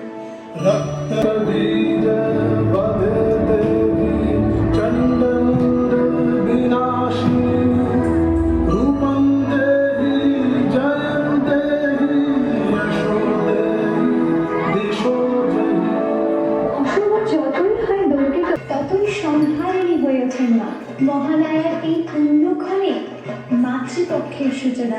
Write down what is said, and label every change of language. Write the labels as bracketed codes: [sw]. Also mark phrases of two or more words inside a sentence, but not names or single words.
[sa] रक्तबीजवधे देवी चण्डमुण्डविनाशिनी। रूपं देहि जयं देहि यशो देहि दिशो जयि। [bn] অসুর যতই হয় দৌড়িত, ততই সংহারিণী হয়ে ওঠেন মা। মহালয়ার এই পুণ্যক্ষণে মাতৃপক্ষের সূচনা।